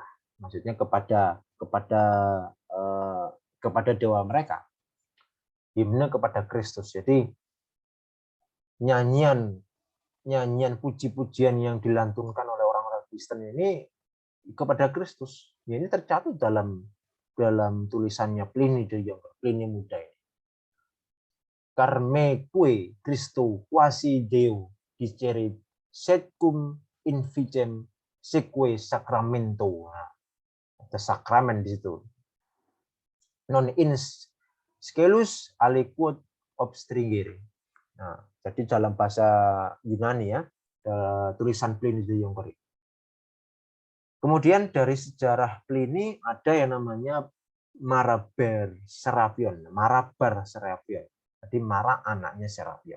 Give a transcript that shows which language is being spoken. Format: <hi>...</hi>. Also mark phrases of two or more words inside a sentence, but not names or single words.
<id>Maksudnya kepada dewa mereka. Himne kepada Kristus. Jadi nyanyian puji-pujian yang dilantunkan oleh orang-orang Kristen ini kepada Kristus. Ya, ini tercatat dalam tulisannya Pliny the Younger, Pliny Muda ini.</id> <la>Carmeque Christo quasi Deo dicere secum invicem seque sacramento.</la> <id>Nah, ada sakramen di situ.</id> <la>Non ins scelus aliquot obstringere.</la> <id>Nah, jadi dalam bahasa Yunani ya, tulisan Pliny the Younger. Kemudian dari sejarah Pliny ada yang namanya Marabar Serapion. Jadi Mara anaknya Serapion.</id>